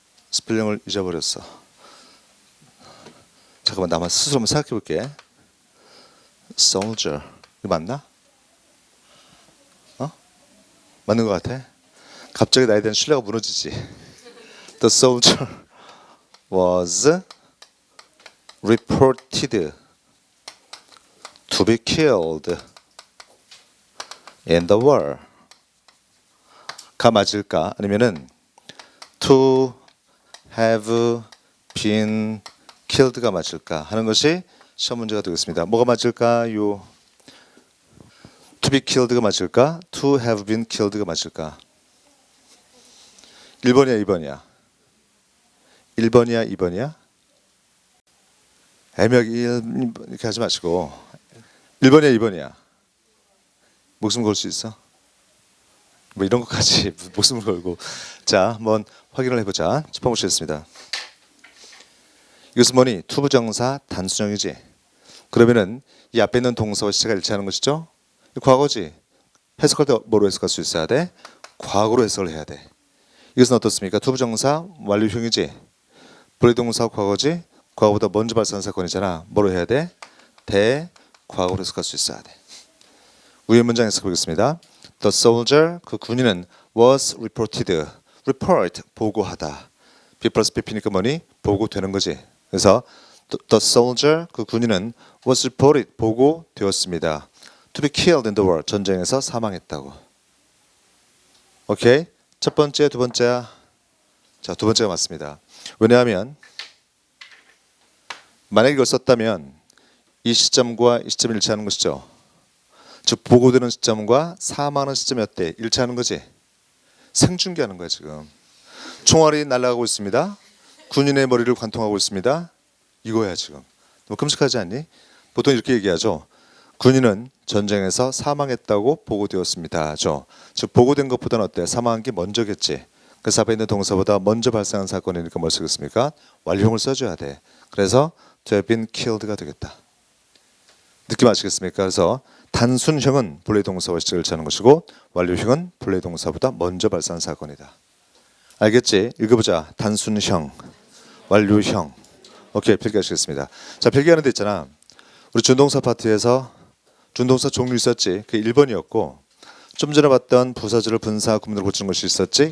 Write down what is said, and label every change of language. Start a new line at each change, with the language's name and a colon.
Korean: 스펠링을 잊어버렸어. 잠깐만, 나만 스스로 한번 생각해 볼게. soldier. 이거 맞나? 맞는 것 같아? 갑자기 나에 대한 신뢰가 무너지지.
English: The soldier was reported to be killed in the war.
Korean: 가 맞을까? 아니면은
English: to have been killed
Korean: 가 맞을까 하는 것이 시험 문제가 되겠습니다. 뭐가 맞을까요?
English: To be killed
Korean: 가 맞을까?
English: To have been killed가 맞을까?
Korean: 1번이야 2번이야? 1번이야 2번이야? 애매하게 이렇게 하지 마시고 1번이야 2번이야? 목숨 걸 수 있어? 뭐 이런 것까지 목숨을 걸고. 자, 한번 확인을 해보자. 짚어보시겠습니다. 이것은 뭐니? 투부정사 단순형이지. 그러면은 이 앞에 있는 동사와 시제가 일치하는 것이죠. 과거지. 해석할 때 뭐로 해석할 수 있어야 돼? 과거로 해석을 해야 돼. 이것은 어떻습니까? 투부정사 완료형이지. 불의동사 과거지. 과거보다 먼저 발생한 사건이잖아. 뭐로 해야 돼? 대과거로 해석할 수 있어야 돼. 위의 문장 해석 보겠습니다.
English: The soldier,
Korean: 그 군인은
English: was reported.
Korean: report, 보고하다. B 플러스 PP니까 뭐니? 보고되는 거지. 그래서
English: the soldier,
Korean: 그 군인은
English: was reported,
Korean: 보고되었습니다.
English: To be killed in the war,
Korean: 전쟁에서 사망했다고. 오케이? 첫 번째, 두 번째야. 자, 두 번째가 맞습니다. 왜냐하면 만약에 이걸 썼다면 이 시점과 이 시점이 일치하는 것이죠. 즉 보고되는 시점과 사망하는 시점이 어때? 일치하는 거지. 생중계하는 거야 지금. 총알이 날아가고 있습니다. 군인의 머리를 관통하고 있습니다. 이거야 지금. 너무 끔찍하지 않니? 보통 이렇게 얘기하죠. 군인은 전쟁에서 사망했다고 보고되었습니다. 즉 보고된 것보다는 어때? 사망한 게 먼저겠지. 그래서 앞에 있는 동사보다 먼저 발생한 사건이니까 뭘 쓰겠습니까? 완료형을 써줘야 돼. 그래서
English: to have been killed
Korean: 가 되겠다. 느낌 아시겠습니까? 그래서 단순형은 본래 동사와 시작을 취하는 것이고 완료형은 본래 동사보다 먼저 발생한 사건이다. 알겠지? 읽어보자. 단순형, 완료형. 오케이, 필기하시겠습니다. 자, 필기하는 데 있잖아. 우리 준동사 파트에서 준동사 종류 있었지. 그게 1번이었고 좀 전에 봤던 부사절을 분사 구문으로 고치는 것이 있었지.